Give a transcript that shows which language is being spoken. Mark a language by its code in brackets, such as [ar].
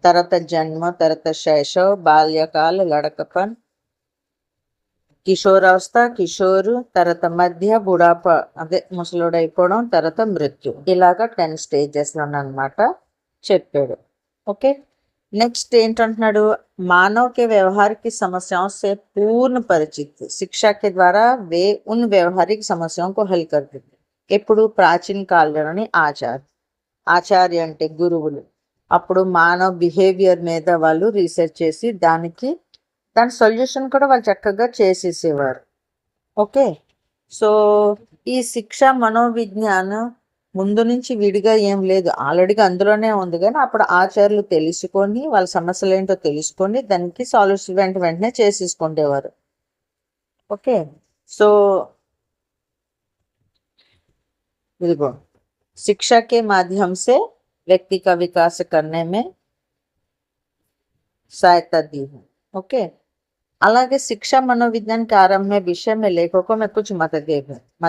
[te] తర్వాత జన్మ, తర్వాత శైశవ్, బాల్యకాల, లడకపన్, కిషోరావస్థ, కిషోరు, తర్వాత మధ్య, బుడాప అదే ముసలుడైపోవడం, తర్వాత మృత్యు. ఇలాగా 10 స్టేజెస్లో అనమాట చెప్పాడు. ఓకే. नेक्स्ट ఏంటంటున్నాడు? [hi] मानव के व्यवहार की समस्याओं से पूर्ण परिचित शिक्षा के द्वारा वे उन व्यवहारिक समस्याओं को हल कर देते. [te] ఎప్పుడు? ప్రాచీన కాలంలోని ఆచార్య అంటే గురువులు. అప్పుడు మానవ బిహేవియర్ మీద వాళ్ళు రీసెర్చ్ చేసి దాని సొల్యూషన్ కూడా వాళ్ళు చక్కగా చేసేసేవారు. ఓకే. సో, ఈ శిక్ష మనోవిజ్ఞానం ముందు నుంచి విడిగా ఏం లేదు, ఆల్రెడీగా అందులోనే ఉంది. కానీ అప్పుడు ఆచార్యులు తెలుసుకొని వాళ్ళ సమస్యలు ఏంటో తెలుసుకొని దానికి సాల్యూషన్ వెంటనే చేసేసుకుండేవారు. ఓకే. సో, ఇదిగో [hi] शिक्षा के माध्यम से व्यक्ति का विकास करने में सहायता दी है. ओके. [te] అలాగే శిక్ష మనోవిజ్ఞాన్ [hi] के आरंभ में विषय में लेखकों में कुछ मतभेद.